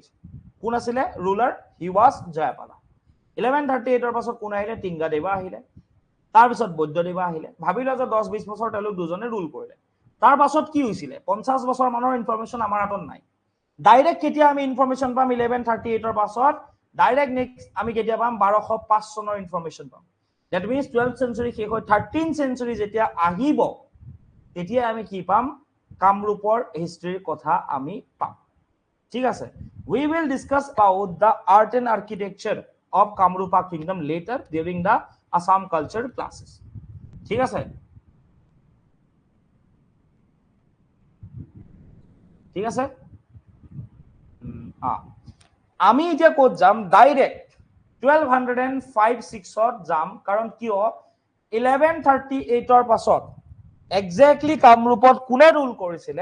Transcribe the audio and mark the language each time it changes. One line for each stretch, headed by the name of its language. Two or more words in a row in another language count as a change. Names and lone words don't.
Assamese: কোন আছিলে ৰুলাৰ?
English: He was Jayapala.
Assamese: 1138ৰ পাছত কোন আহিলে? টিংগাদেৱা আহিলে। তাৰপিছত বৈদ্যদেৱা আহিলে। ভাবি লোৱা যে 10-20 বছৰ তেওঁলোক দুজনে ৰুল কৰিলে। তাৰ পাছত কি হৈছিলে? 50 বছৰ মানৰ ইনফৰমেশন আমাৰ হাতত নাই। ডাইৰেক্ট কেতিয়া আমি ইনফৰমেশন পাম? 1138ৰ পাছত
English: direct next
Assamese: আমি কেতিয়া পাম? 1205 চনৰ ইনফৰমেশন পাম।
English: That means 12th century
Assamese: শেষ হৈ
English: 13th century
Assamese: যেতিয়া আহিব তেতিয়া আমি কি পাম? কামৰূপৰ হিষ্ট্ৰীৰ কথা আমি পাম। ঠিক আছে।
English: We will discuss about the art and architecture of Kamrupa kingdom later during the Assam culture classes.
Assamese: ঠিক আছে? ঠিক আছে? আমি এতিয়া ক'ত যাম? ডাইৰেক্ট 1205-6ত যাম। কাৰণ কিয় 1138ৰ পাছত এক্স্যাক্টলি কামৰূপত কোনে ৰুল কৰিছিলে?